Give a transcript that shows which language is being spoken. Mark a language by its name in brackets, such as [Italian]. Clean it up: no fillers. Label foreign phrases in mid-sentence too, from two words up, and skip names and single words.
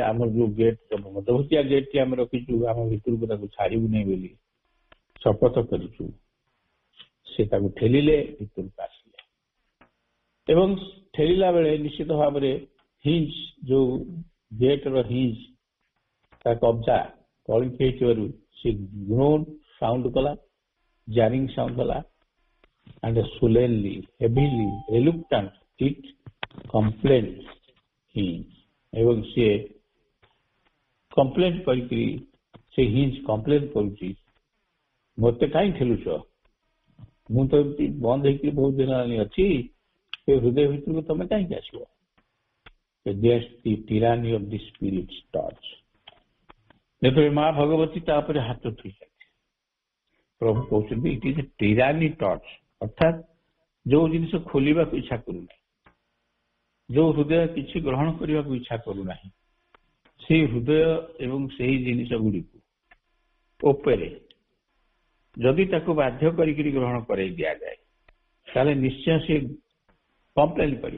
[Odia] ଆମର ଯୋଉ ଗେଟ୍ ମଧ୍ୟବର୍ତ୍ତିଆ ଗେଟ୍ଟି ଆମେ ରଖିଛୁ ଆମ ଭିତରକୁ ତାକୁ ଛାଡ଼ିବୁ ନାହିଁ ବୋଲି ଶପଥ କରିଛୁ, ସେ ତାକୁ ଠେଲିଲେ, ଭିତରକୁ ଆସିଲେ। ଏବଂ ଠେଲିଲା ବେଳେ ନିଶ୍ଚିତ ଭାବରେ ହିଞ୍ଜ, ଯୋଉ ଗେଟ୍ର ହିଞ୍ଜ ତା କବ୍ଜା କଳିକି ହେଇଥିବାରୁ ସେ [English] groan sound [Odia] କଲା, [English] jarring sound [Odia] କଲା, [English] and solemnly, heavily, reluctant, it complained him। [Odia] ଏବଂ ସିଏ କମ୍ପ୍ଲେନ କରିକି ସେ ହିଞ୍ଜ କମ୍ପ୍ଲେନ କରୁଛି, ମୋତେ କାହିଁ ଠେଲୁଛ, ମୁଁ ତ ଏମିତି ବନ୍ଦ ହେଇକି ବହୁତ ଦିନ ହେଲାଣି ଅଛି, ସେ ହୃଦୟ ଭିତରକୁ ତମେ କାହିଁକି ଆସିବ। [English] Against the tyranny of the spirit's touch। [Odia] ଯେତେବେଳେ ମା ଭଗବତୀ ତା ଉପରେ ହାତ ଥୋଇଛନ୍ତି, ପ୍ରଭୁ କହୁଛନ୍ତି [English] it is a tyranny touch, [Odia] ଅର୍ଥାତ୍ ଯୋଉ ଜିନିଷ ଖୋଲିବାକୁ ଇଚ୍ଛା କରୁନାହିଁ, ଯୋଉ ହୃଦୟ କିଛି ଗ୍ରହଣ କରିବାକୁ ଇଚ୍ଛା କରୁନାହିଁ, ସେଇ ହୃଦୟ ଏବଂ ସେହି ଜିନିଷ ଗୁଡ଼ିକୁ ଉପରେ ଯଦି ତାକୁ ବାଧ୍ୟ କରିକି ଗ୍ରହଣ କରାଇ ଦିଆଯାଏ ତାହେଲେ ନିଶ୍ଚୟ ସେ କମ୍ପ୍ଲେନ କରିବ।